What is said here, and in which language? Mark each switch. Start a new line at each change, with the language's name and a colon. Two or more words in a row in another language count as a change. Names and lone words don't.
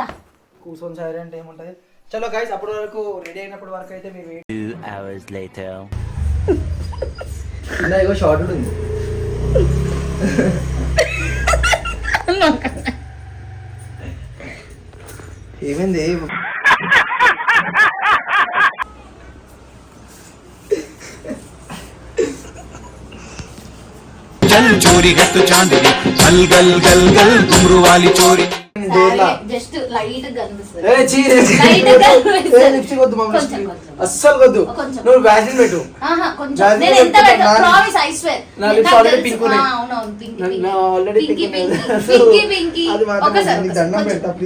Telugu: కూర్చొని సారీ అంటే ఏముంటది? చలో గైస్ అప్పటి వరకు రెడీ అయినప్పటి వరకు అయితే మీరు
English: 2 hours later.
Telugu: ఇలా ఇగో షార్ట్ ఉంది. ఏమైంది?
Hindi: चल चोरी है तो चांदनी गल गल गल गल घुंघरू वाली चोरी.
English: just light
Telugu: గా కనిపిస్తుంది. అస్సలు వద్దు. నువ్వు వ్యాక్సిన్ పెట్టు. నేను ఎంత పెట్టా
English: promise I swear.
Telugu: నా
English: lips already pink
Telugu: ఉన్నాయి. అవునవును పింక్ నా ఆల్రెడీ పింక్. అది మాత్రం నీకు దండం పెడతా ప్లీజ్.